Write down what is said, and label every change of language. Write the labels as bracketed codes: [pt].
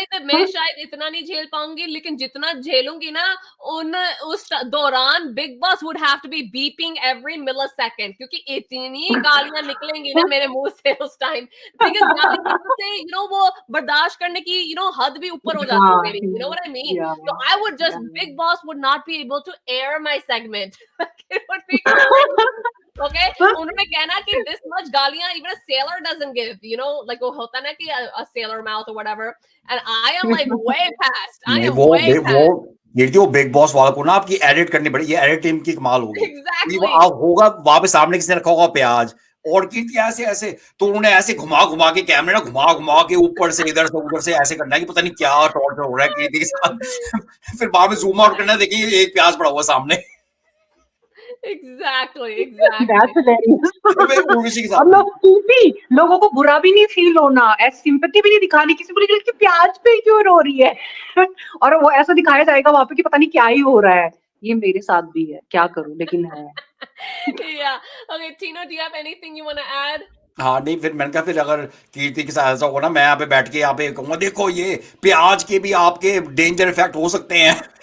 [hi] मैं शायद इतना नहीं झेल पाऊंगी, लेकिन जितना झेलूंगी ना उस दौरान big boss [en] would have to be beeping every millisecond, [hi] क्योंकि इतनी गालियां निकलेंगी ना मेरे मुंह से उस टाइम। से वो बर्दाश्त करने की हद भी ऊपर हो जाती है मेरी, [en] You know what I mean. So I would just, Big Boss would not be able to air my segment. It would be crazy. Okay, [hi] उन्होंने कहना कि [en] this much गालियां even a sailor doesn't give, like [hi] वो होता ना कि [en] a sailor mouth or whatever, and I am like way past. I am way past. [hi] वो big boss वालों को ना आपकी एडिट करनी पड़ी, ये एडिट टीम की कमाल होगी। [en] Exactly. [hi] होगा वहां पे सामने किसी ने रखा होगा प्याज, और कीर्ति ऐसे ऐसे, तो उन्होंने ऐसे घुमा घुमा के कैमरे ना घुमा घुमा के ऊपर से इधर से उधर से ऐसे करना है कि पता नहीं क्या टॉर्चर हो रहा है कीर्ति के साथ। फिर बाद में जूम आउट करना, देखिए एक प्याज पड़ा हुआ सामने। [en] Exactly. [hi] लोगों को बुरा भी नहीं फील होना, सिंपैथी भी नहीं दिखानी किसी को, लेकिन प्याज पे क्यों रो रही है। और वो ऐसा दिखाया जाएगा वहां पे कि पता नहीं क्या ही हो रहा है। ये मेरे साथ भी है, क्या करूं, लेकिन है। [en] Yeah. Okay, Tino, do you have anything you want to add? [hi] हाँ नहीं, फिर मैंने कहा फिर अगर कीर्ति के साथ ऐसा होगा ना, मैं यहाँ पे बैठ के यहाँ पे कहूंगा देखो ये प्याज के भी आपके डेंजर इफेक्ट हो सकते हैं।